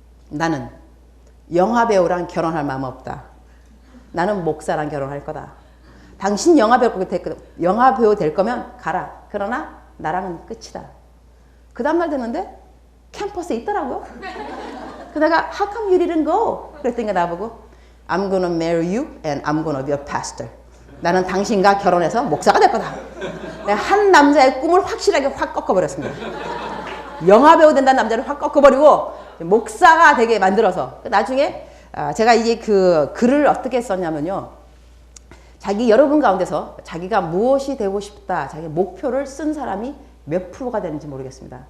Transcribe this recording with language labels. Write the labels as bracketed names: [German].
[Korean] 나는 영화배우랑 결혼할 마음 없다. 나는 목사랑 결혼할 거다. 당신 영화배우 될 거면 가라. 그러나 나랑은 끝이다. 그 다음날 됐는데 캠퍼스에 있더라고요. 그래서 내가 [English] How come you didn't go? [Korean] 그랬더니 나보고 [English] I'm gonna marry you and I'm gonna be a pastor. [Korean] 나는 당신과 결혼해서 목사가 될 거다. 내가 한 남자의 꿈을 확실하게 확 꺾어버렸습니다. 영화배우 된다는 남자를 확 꺾어버리고 목사가 되게 만들어서 나중에 제가 이제 그 글을 어떻게 썼냐면요. 여러분 가운데서 자기가 무엇이 되고 싶다, 자기 목표를 쓴 사람이 몇 프로가 되는지 모르겠습니다.